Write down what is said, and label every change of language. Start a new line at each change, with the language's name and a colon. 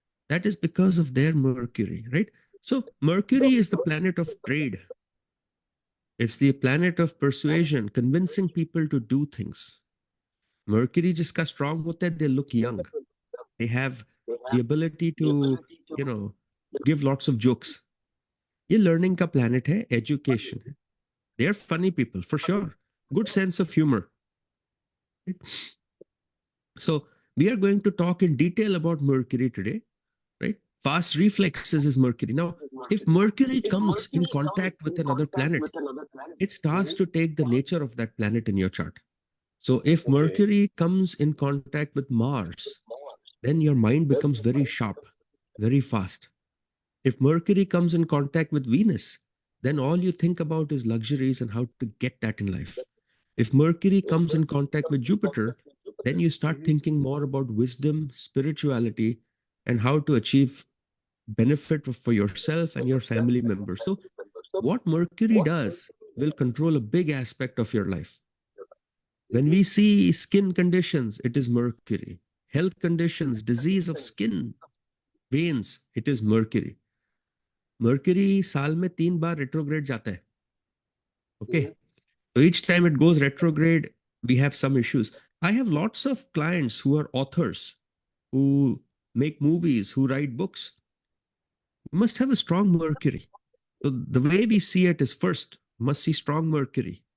English: That is because of their Mercury, right? So Mercury is the planet of trade. It's the planet of persuasion, convincing people to do things. Mercury
Hindi: जिसका strong होता है,
English: they look young. They have the ability to, give lots of jokes.
Hindi: ये learning का planet है, education है.
English: They are funny people, for sure. Good sense of humor. Right? So we are going to talk in detail about Mercury today, right? Fast reflexes is Mercury. Now, if Mercury comes in contact with another planet, it starts to take the nature of that planet in your chart. So if Mercury comes in contact with Mars, then your mind becomes very sharp, very fast. If Mercury comes in contact with Venus, then all you think about is luxuries and how to get that in life. If Mercury comes in contact with Jupiter, then you start thinking more about wisdom, spirituality, and how to achieve benefit for yourself and your family members. So what Mercury does will control a big aspect of your life. When we see skin conditions, it is Mercury. Health conditions, disease of skin, veins, it is Mercury.
Hindi: Mercury साल में 3 बार retrograde जाता है.
English: Okay. So each time it goes retrograde, we have some issues. I have lots of clients who are authors, who make movies, who write books. You must have a strong Mercury. So the way we see it is first, must see strong Mercury.